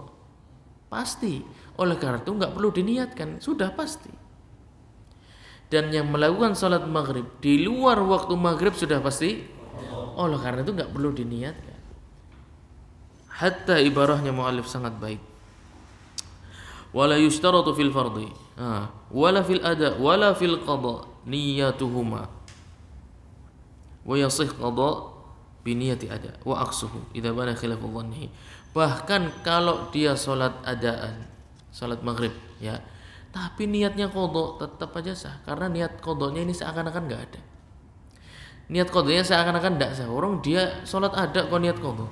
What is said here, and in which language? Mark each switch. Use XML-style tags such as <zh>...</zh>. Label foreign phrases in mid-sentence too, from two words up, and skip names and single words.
<id>Pasti. Oleh karena itu nggak perlu diniatkan, sudah pasti. Dan yang melakukan salat maghrib di luar waktu maghrib sudah pasti. Oleh karena itu nggak perlu diniatkan. Hatta ibarahnya muallif sangat baik.</id> <ar>ولا يشترط في الفرض، ولا في الأداء، ولا في القضاء نيتهما. ويصح القضاء بنية الأداء وعكسه إذا بان خلاف ظنه.</ar> <id>Bahkan kalau dia salat adaan, salat maghrib, ya, tapi niatnya qadha, tetap aja sah, karena niat qadhanya ini seakan-akan enggak ada. Niat qadhanya seakan-akan enggak sah. Orang dia salat ada kok niat qadha.</id>